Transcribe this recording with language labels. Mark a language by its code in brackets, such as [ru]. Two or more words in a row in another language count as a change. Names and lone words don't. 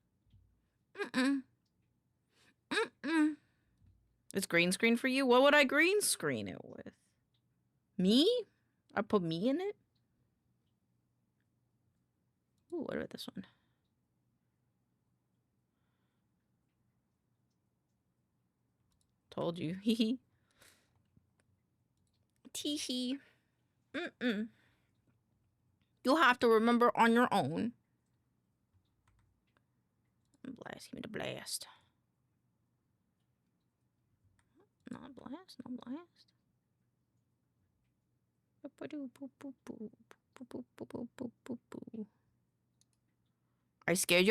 [en] It's green screen for you? What would I green screen it with? Me? I put me in it? Ooh, what about this one? Told you. Hee hee. Tee hee. You'll have to remember on your own. Blast. Give me the blast. Not blast. Not blast. I scared you.